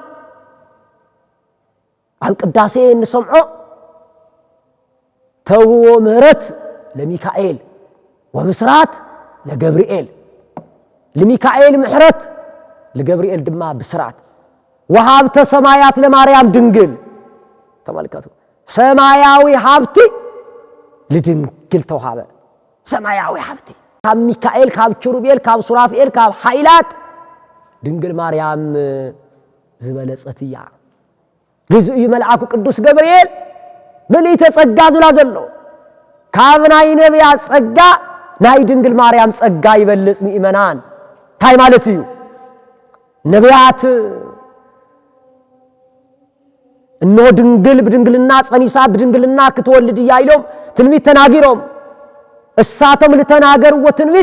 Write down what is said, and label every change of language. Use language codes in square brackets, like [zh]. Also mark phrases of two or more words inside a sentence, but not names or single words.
[ti] አብ ቅዳሴ እንሰምዖ ተውዎ [gez] ምህረት ለሚካኤል ወብስራት ለገብርኤል [ti] ለሚካኤል ምሕረት ለገብርኤል ድማ ብስራት ወሃብተ [gez] ሰማያት ለማርያም ድንግል [ti] ተመልከቱ ሰማያዊ ሀብቲ ለድንግል ተውሃበ ሰማያዊ ሀብቲ ካብ ሚካኤል ካብ ኪሩቤል ካብ ሱራፌል ካብ ኃይላት ድንግል ማርያም ዝበለጸትያ ለዚህ መልአኩ ቅዱስ ገብርኤል ምልእተ ጸጋ ዝላ ዘሎ ካብ ናይ ነቢያት ጸጋ ናይ ድንግል ማርያም ጸጋ ይበልጽ ምእመናን ታይ ማለት እዩ ነቢያት እኖ ድንግል በድንግልና ጸኒሳ በድንግልና ክትወልድ ያይሎም ትንቢት ተናገሮም እሳቶም ለተናገሩዎ ትንቢት